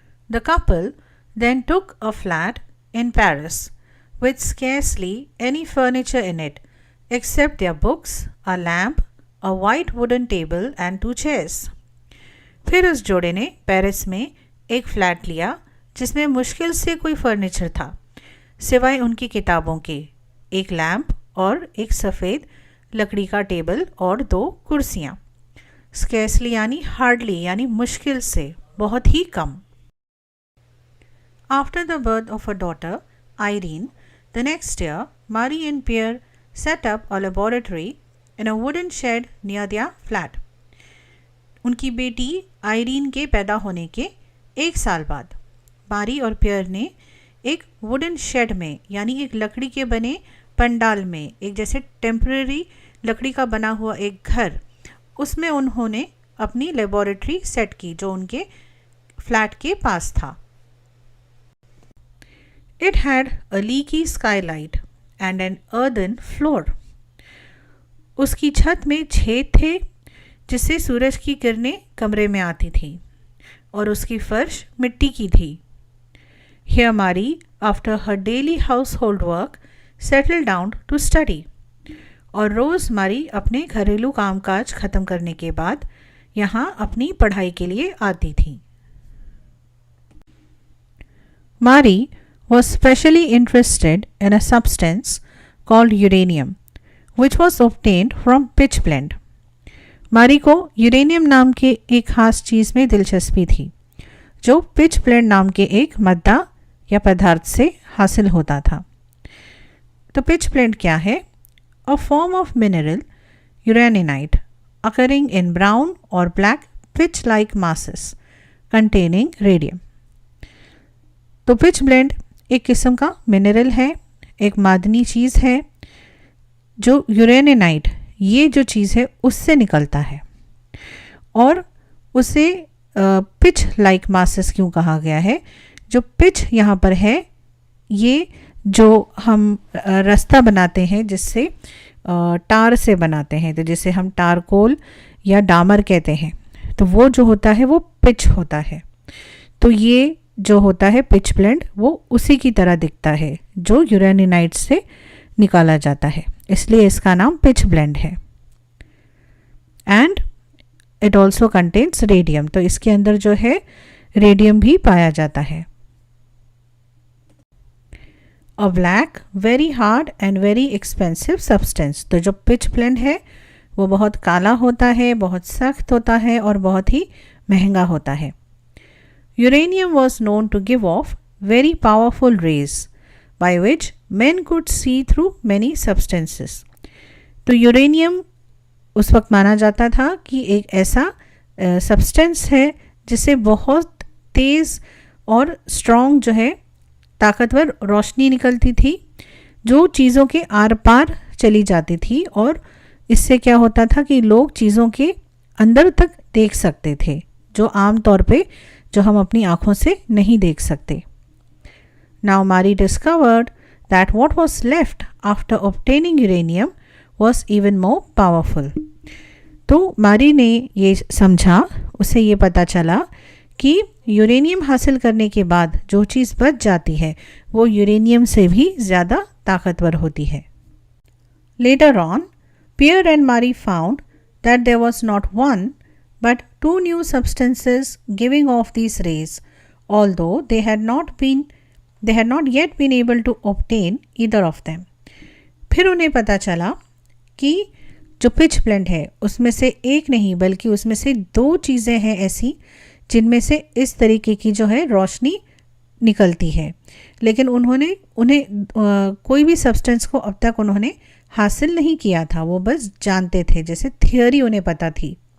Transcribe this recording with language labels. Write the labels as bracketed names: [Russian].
[English] The couple then took a flat in Paris with scarcely any furniture in it except their books, a lamp, a white wooden table and 2 chairs. [Hindi] फिर उस जोड़े ने Paris में एक flat लिया जिसमें मुश्किल से कोई फर्नीचर था सिवाय उनकी किताबों के, एक लैंप और एक सफ़ेद लकड़ी का टेबल और 2 कुर्सियाँ। स्केर्सली यानी हार्डली यानी मुश्किल से, बहुत ही कम। [English] After the birth of her daughter, Irene, the next year, Marie and Pierre set up a laboratory in a wooden shed near their flat. [Hindi] उनकी बेटी आयरीन के पैदा होने के 1 साल बाद मारी और पियर ने एक वुडन शेड में यानी एक लकड़ी के बने पंडाल में, एक जैसे टेम्परेरी लकड़ी का बना हुआ एक घर, उसमें उन्होंने अपनी लेबोरेटरी सेट की जो उनके फ्लैट के पास था। [English] It had a leaky skylight and an earthen floor. [Hindi] उसकी छत में छेद थे जिससे सूरज की किरणें कमरे में आती थी और उसकी फर्श मिट्टी की थी। [English] Here Marie, after her daily household work, settled down to study. [Hindi] और रोज़ मारी अपने घरेलू कामकाज ख़त्म करने के बाद यहाँ अपनी पढ़ाई के लिए आती थी। [English] Marie was specially interested in a substance called uranium, which was obtained from pitchblende. [Hindi] मारी को यूरेनियम नाम के एक खास चीज़ में दिलचस्पी थी जो पिचब्लेंड नाम के एक मद्दा या पदार्थ से हासिल होता था। तो पिचब्लेंड क्या है? [English] A form of mineral uraninite occurring in brown or black pitch-like masses containing radium. [Hindi] तो पिचब्लेंड एक किस्म का मिनरल है, एक मादनी चीज़ है जो यूरेनिनाइट, ये जो चीज़ है उससे निकलता है और उसे पिच लाइक मासेस क्यों कहा गया है? जो पिच यहाँ पर है ये जो हम रास्ता बनाते हैं जिससे टार से बनाते हैं, तो जिसे हम टारकोल या डामर कहते हैं, तो वो जो होता है वो पिच होता है। तो ये जो होता है पिचब्लेंड वो उसी की तरह दिखता है जो यूरेनिनाइट से निकाला जाता है, इसलिए इसका नाम पिचब्लेंड है। [English] and it also contains radium, [Hindi] तो इसके अंदर जो है रेडियम भी पाया जाता है। [English] a black very hard and very expensive substance, [Hindi] तो जो पिचब्लेंड है वो बहुत काला होता है, बहुत सख्त होता है और बहुत ही महंगा होता है। [English] Uranium was known to give off very powerful rays by which men could see through many substances. [Hindi] तो यूरेनियम उस वक्त माना जाता था कि एक ऐसा सब्सटेंस है जिससे बहुत तेज़ और स्ट्रॉन्ग जो है ताकतवर रोशनी निकलती थी जो चीज़ों के आर पार चली जाती थी और इससे क्या होता था कि लोग चीज़ों के अंदर तक देख सकते थे, जो आम तौर पे जो हम अपनी आँखों से नहीं देख सकते. [English] Now Marie discovered that what was left after obtaining uranium was even more powerful. [Hindi] तो मारी ने ये समझा, उसे ये पता चला कि यूरेनियम हासिल करने के बाद जो चीज़ बच जाती है वो यूरेनियम से भी ज़्यादा ताकतवर होती है. [English] Later on, Pierre and Marie found that there was not one but two new substances giving off these rays, although they had not yet been able to obtain either of them. [Hindi] फिर उन्हें पता चला कि जो pitch blend है उसमें से एक नहीं बल्कि उसमें से दो चीज़ें हैं ऐसी जिनमें से इस तरीके की जो है रोशनी निकलती है, लेकिन उन्हें कोई भी सब्सटेंस को अब तक उन्होंने हासिल नहीं किया था, वो बस जानते थे, जैसे थियोरी उन्हें पता थी.